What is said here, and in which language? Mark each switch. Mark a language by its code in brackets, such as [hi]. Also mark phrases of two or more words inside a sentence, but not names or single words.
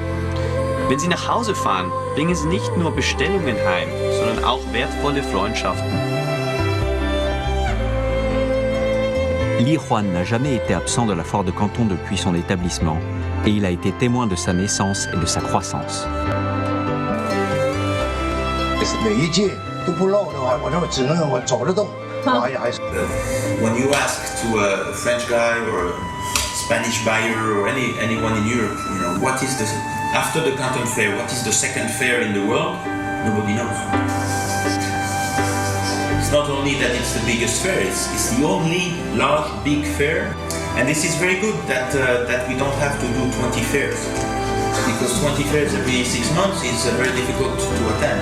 [de] Wenn Sie nach Hause fahren, bringen Sie nicht nur Bestellungen heim, sondern auch wertvolle Freundschaften. [fr] Li Huan n'a jamais été absent de la foire de Canton depuis son établissement et il a été témoin de sa naissance et de sa croissance. [zh] 每一届都不漏的话，我这只能我走得动。 [en] When you ask to a French guy or a Spanish buyer or anyone in Europe, you know, what is the after the Canton Fair, what is the second fair in the world? Nobody knows. It's not only that it's the biggest fair; it's the only large big fair, and this is very good that that we don't have to do 20 fairs because 20 fairs every 6 months is very difficult to attend.